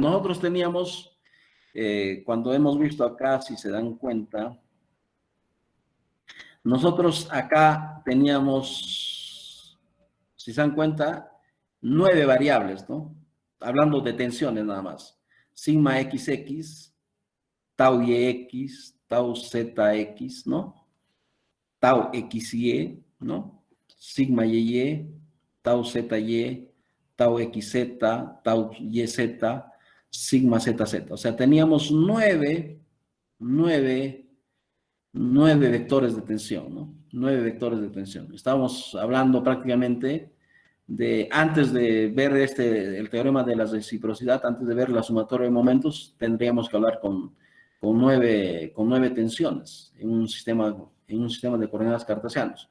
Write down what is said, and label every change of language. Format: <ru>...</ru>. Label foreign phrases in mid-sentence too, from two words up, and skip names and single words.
<es>Nosotros teníamos, cuando hemos visto acá, si se dan cuenta, nosotros acá teníamos, si se dan cuenta, 9 variables, ¿no? Hablando de tensiones nada más. Sigma XX, tau YX, tau ZX, ¿no? Tau XY, ¿no? Sigma YY, tau ZY, tau XZ, tau YZ, sigma ZZ. O sea, teníamos nueve vectores de tensión, ¿no? 9 vectores de tensión. Estábamos hablando prácticamente de, antes de ver el teorema de la reciprocidad, antes de ver la sumatoria de momentos, tendríamos que hablar con 9 tensiones en un sistema de coordenadas cartesianos.</es>